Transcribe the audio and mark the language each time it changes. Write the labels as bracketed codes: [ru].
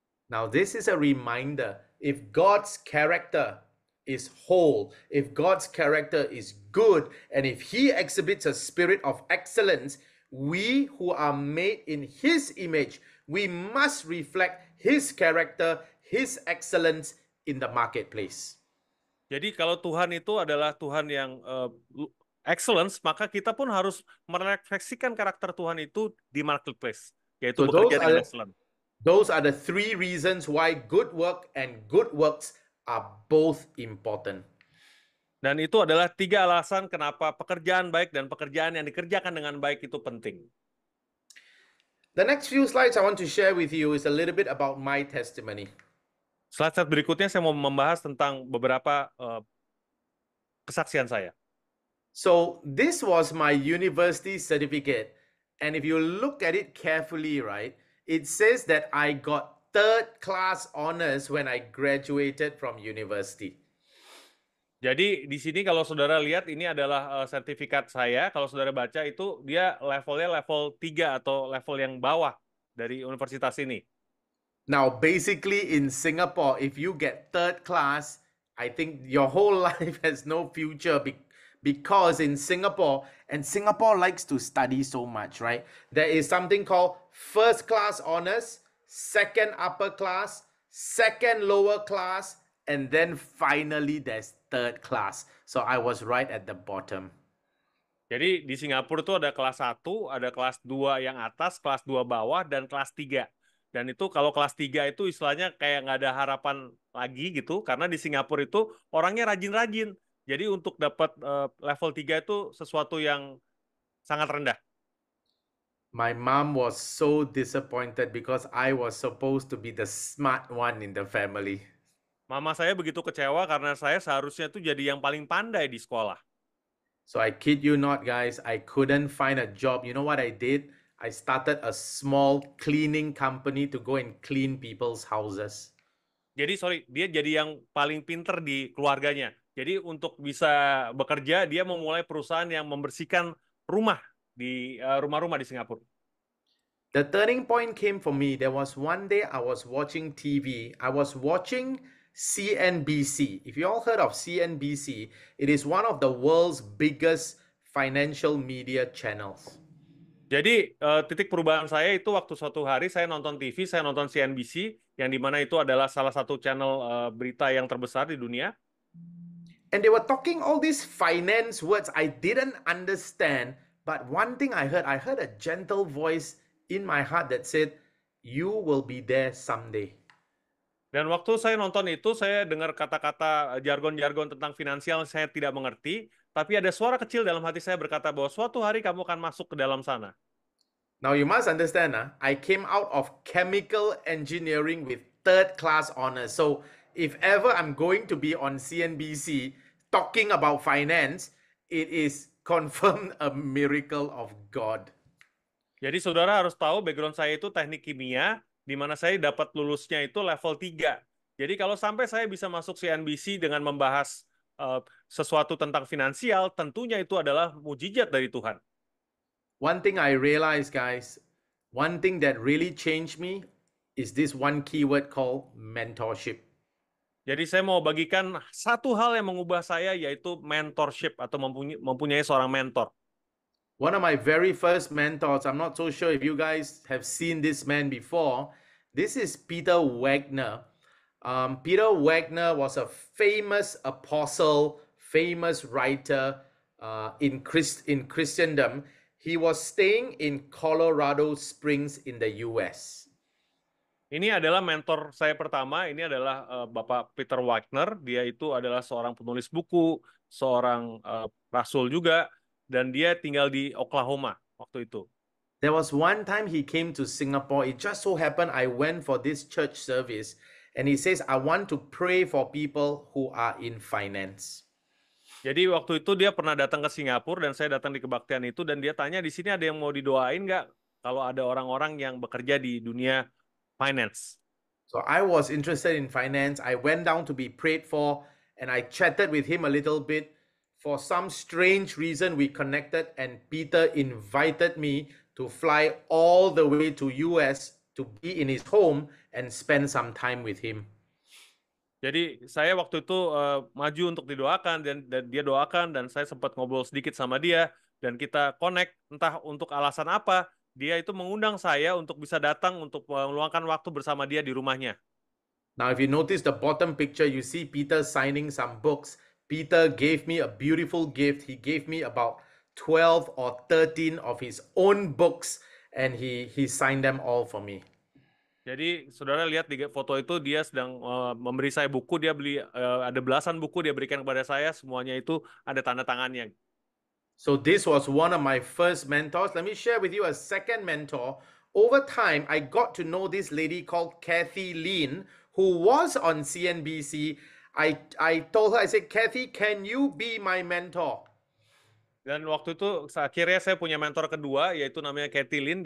[en] Now this is a reminder, if God's character is whole, if God's character is good, and if He exhibits a spirit of excellence, we who are made in His image, we must reflect His character, His excellence in the marketplace. [id] Jadi kalau Tuhan itu adalah Tuhan yang excellence, maka kita pun harus merefleksikan karakter Tuhan itu di marketplace, yaitu [en] So [id] bekerja dengan excellent. [en] those are the 3 reasons why good work and good works are both important. [id] Dan itu adalah 3 alasan kenapa pekerjaan baik dan pekerjaan yang dikerjakan dengan baik itu penting. [en] The next few slides I want to share with you is a little bit about my testimony. [id] Slide berikutnya saya mau membahas tentang beberapa kesaksian saya. [en] So this was my university certificate. And if you look at it carefully, right, it says that I got 3rd class honors when I graduated from university. [id] Jadi di sini kalau saudara lihat ini adalah sertifikat saya. Kalau saudara baca itu dia levelnya level 3 atau level yang bawah dari universitas ini. [en] Now, basically in Singapore, if you get 3rd class, I think your whole life has no future because in Singapore, and Singapore likes to study so much, right? There is something called 1st class honors, 2nd upper class, 2nd lower class, and then finally there's third class. So I was right at the bottom. [id] Jadi di Singapura itu ada kelas 1, ada kelas 2 yang atas, kelas 2 bawah, dan kelas 3. Dan itu kalau kelas 3 itu istilahnya kayak nggak ada harapan lagi gitu, karena di Singapura itu orangnya rajin-rajin. Jadi untuk dapat level 3 itu sesuatu yang sangat rendah. [en] My mom was so disappointed because I was supposed to be the smart one in the family. [id] Mama saya begitu kecewa karena saya seharusnya tuh jadi yang paling pandai di sekolah. [en] So I kid you not, guys, I couldn't find a job. You know what I did? I started a small cleaning company to go and clean people's houses. [id] Jadi dia jadi yang paling pinter di keluarganya. Jadi untuk bisa bekerja, dia memulai perusahaan yang membersihkan rumah di rumah-rumah di Singapura. [en] The turning point came for me. There was one day I was watching TV. I was watching CNBC. If you all heard of CNBC, it is one of the world's biggest financial media channels. [id] Jadi titik perubahan saya itu waktu suatu hari saya nonton TV, saya nonton CNBC, yang dimana itu adalah salah satu channel berita yang terbesar di dunia. [en] And they were talking all these finance words I didn't understand. But one thing I heard a gentle voice in my heart that said, "You will be there someday." [id] Dan waktu saya nonton itu, saya dengar kata-kata jargon-jargon tentang finansial yang saya tidak mengerti, tapi ada suara kecil dalam hati saya berkata bahwa suatu hari kamu akan masuk ke dalam sana. [en] Now you must understand, I came out of chemical engineering with third class honors. So if ever I'm going to be on CNBC talking about finance, it is confirmed a miracle of God. [id] Jadi saudara harus tahu background saya itu teknik kimia, di mana saya dapat lulusnya itu level 3. Jadi kalau sampai saya bisa masuk CNBC dengan membahas sesuatu tentang finansial, tentunya itu adalah mujizat dari Tuhan. [en] One thing I realized, guys, one thing that really changed me is this one keyword called mentorship. [id] Jadi saya mau bagikan satu hal yang mengubah saya, yaitu mentorship atau mempunyai seorang mentor. [en] One of my very first mentors, I'm not so sure if you guys have seen this man before. This is Peter Wagner. Peter Wagner was a famous apostle, famous writer in Christendom. He was staying in Colorado Springs in the US. [id] Ini adalah mentor saya pertama. Ini adalah Bapak Peter Wagner. Dia itu adalah seorang penulis buku, seorang rasul juga, dan dia tinggal di Oklahoma waktu itu. [en] There was one time he came to Singapore. It just so happened I went for this church service, and he says, "I want to pray for people who are in finance." [id] Jadi waktu itu dia pernah datang ke Singapura dan saya datang di kebaktian itu, dan dia tanya, di sini ada yang mau didoain nggak kalau ada orang-orang yang bekerja di dunia finance. [en] So I was interested in finance. I went down to be prayed for, and I chatted with him a little bit. For some strange reason, we connected, and Peter invited me to fly all the way to US to be in his home and spend some time with him. [id] Jadi saya waktu itu maju untuk didoakan, dan dia doakan, dan saya sempat ngobrol sedikit sama dia, dan kita connect, entah untuk alasan apa, dia itu mengundang saya untuk bisa datang untuk meluangkan waktu bersama dia di rumahnya. [en] Now, if you notice the bottom picture, you see Peter signing some books. Peter gave me a beautiful gift. He gave me about 12 or 13 of his own books, and he signed them all for me. [id] Jadi saudara lihat di foto itu, dia sedang memberi saya buku. Dia beli ada belasan buku dia berikan kepada saya. Semuanya itu ada tanda tangannya. [en] So this was one of my first mentors. Let me share with you a second mentor. Over time, I got to know this lady called Kathy Lean, who was on CNBC. I told her, I said, "Kathy, can you be my mentor?" [id] Dan waktu itu akhirnya saya punya mentor kedua, yaitu namanya Kathy Lin.